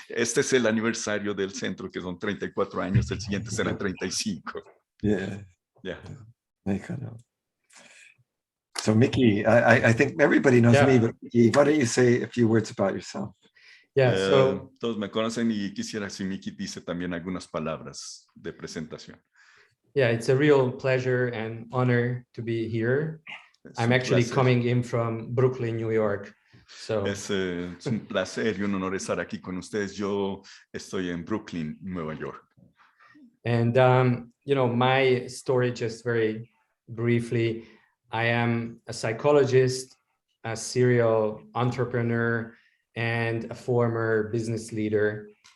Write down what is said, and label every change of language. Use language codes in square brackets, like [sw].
[es] Este es el aniversario del centro, que son 34 años, el siguiente será 35. [en] Yeah. Yeah. [es] Mexicano. [en] So Miki, I think everybody knows me, but Miki, why don't you say a few words about yourself? Yeah, so [es] todos me conocen y quisiera si Miki dice también algunas palabras de presentación. [en] yeah, it's a real pleasure and honor to be here. I'm actually coming in from Brooklyn, New York. So [es] es un placer y un honor estar aquí con ustedes. Yo estoy en Brooklyn, Nueva York. [en] And you know, my story, just very briefly, I am a psychologist, a serial entrepreneur, and a former business leader.